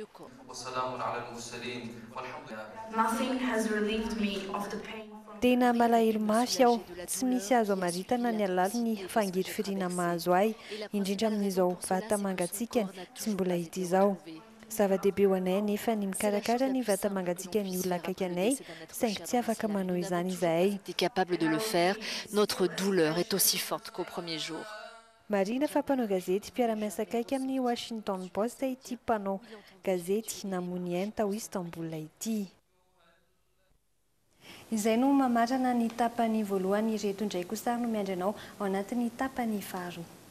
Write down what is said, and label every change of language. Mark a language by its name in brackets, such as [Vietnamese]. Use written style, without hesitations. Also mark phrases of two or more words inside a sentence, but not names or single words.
[Malagasy] Tena malahelo mafy aho, tsy misy azo amaritana ny alalo ny fangiry firiana mahazo ahy, indrindra amin'izao vata mangatsikany tsy mbola hita izao. Zava-dehibe ho anay nefa ny mikarakara ny vata mangatsikan'ny olona akaiky anay, saingy tsy afaka manao izany izahay. [French] Capable de le faire, notre douleur est aussi forte qu'au premier jour. [Malagasy] Marina fa mpanao gazety mpiara-miasa akaiky amin'ny Washington Post ity mpanao gazety namoniainy tao Istanbul ity. Izay no mamarana ny tapany voalohany ireto indray kosa no miandranao ao anatin'ny tapany faharoa.